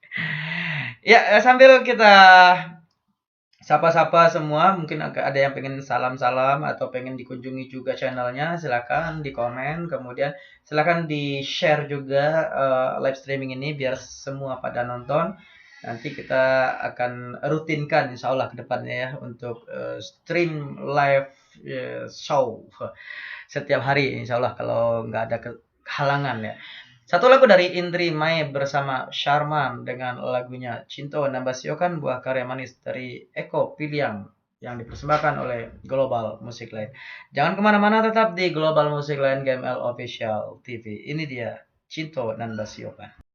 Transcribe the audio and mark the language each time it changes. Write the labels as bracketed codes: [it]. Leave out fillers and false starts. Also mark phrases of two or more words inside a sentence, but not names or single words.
[id] Ya, sambil kita sapa-sapa semua, mungkin ada yang pengen salam-salam atau pengen dikunjungi juga channelnya, silakan di komen, kemudian silakan di share juga [en] live streaming [id] ini biar semua pada nonton. Nanti kita akan rutinkan [ar] insya Allah [id] ke depannya ya untuk [en] stream live show [id] setiap hari [ar] insya Allah [id] kalau nggak ada kehalangan ya. Satu lagu dari Indri Mae bersama Sharman dengan lagunya Cinto nan Basiokan, buah karya manis dari Eko Piliang yang dipersembahkan oleh Global Music Line. Jangan kemana-mana, tetap di Global Music Line GML Official TV. Ini dia Cinto nan Basiokan.